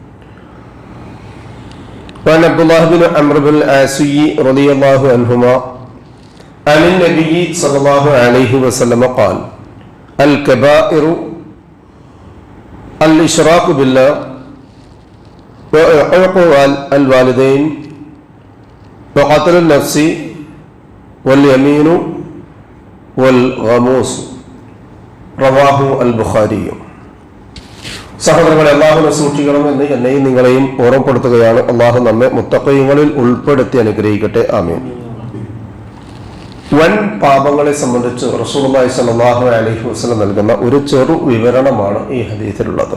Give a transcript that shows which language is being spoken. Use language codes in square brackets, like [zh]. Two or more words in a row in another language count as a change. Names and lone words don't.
[ar] وعن عبد الله بن عمرو بن العاص رضي الله عنهما عن النبي صلى الله عليه وسلم قال: الكبائر الإشراك بالله وعقوق الوالدين وقتل النفس واليمين والغموس. رواه البخاري. [ml] സഹോദരങ്ങളെ, അള്ളാഹുവിനെ സൂക്ഷിക്കണമെന്ന് എന്നെയും നിങ്ങളെയും ഓർമ്മപ്പെടുത്തുകയാണ്. അള്ളാഹു നമ്മെ മുത്തഖീങ്ങളിൽ ഉൾപ്പെടുത്തി അനുഗ്രഹിക്കട്ടെ. ആമീൻ. വൻ പാപങ്ങളെ സംബന്ധിച്ച് [ar] رسول الله صلى الله عليه وسلم [ml] നൽകുന്ന ഒരു ചെറു വിവരണമാണ് ഈ ഹദീസിലുള്ളത്.